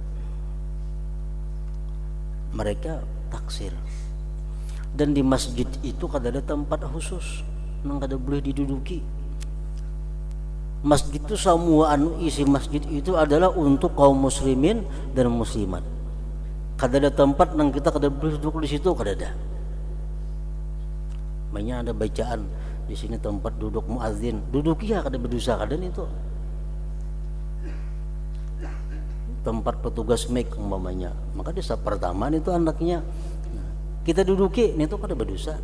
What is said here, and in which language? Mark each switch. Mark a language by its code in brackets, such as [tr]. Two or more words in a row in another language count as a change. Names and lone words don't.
[id] Mereka taksir. [bjn] Dan di masjid itu kada ada tempat khusus nang kada boleh diduduki. [id] Masjid itu semua isi masjid itu adalah untuk kaum muslimin dan muslimat. [bjn] Kada ada tempat nang kita kada boleh duduk di situ, kada ada. Banyak ada bacaan di sini tempat duduk muadzin, duduki ya kada berdosa kada itu. Tempat petugas mic umpamanya, maka di saf pertama itu anaknya kita duduki, itu kada berdosa.